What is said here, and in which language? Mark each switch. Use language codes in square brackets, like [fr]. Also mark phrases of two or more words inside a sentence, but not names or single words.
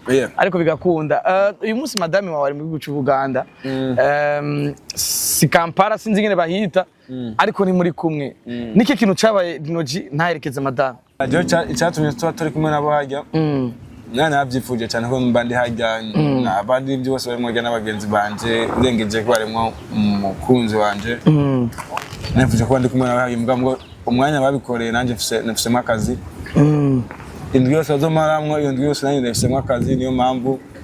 [rn] Yeah. Ariko bigakunda. Eh, uyu munsi madame wawe ari mu gihugu cy'u Buganda. Mm. Em, si Kampala, sinzi ingene bahita, Mm. ariko ni muri kumwe. Mm. Niki kintu cyabaye Dino G ntaherekeze madame? Radiyo cya-, icyatumye tuba turi kumwe nabo hajya. Mm. Nari nabyifuje cyane ko mba ndi hajya, Mm. na-, abandi byo bose barimo hajya n'abagenzi banje, urengeje ko harimo umukunzi wanje. Mm. Nifuje kuba ndi kumwe nawe hajya, mbwa ngo umwanya babikoreye nanjye mfise, nafisemo akazi. Mm. Indwi yose bazomaramwo, iyo ndwi yose nanjye nafisemo akazi, niyo mpamvu.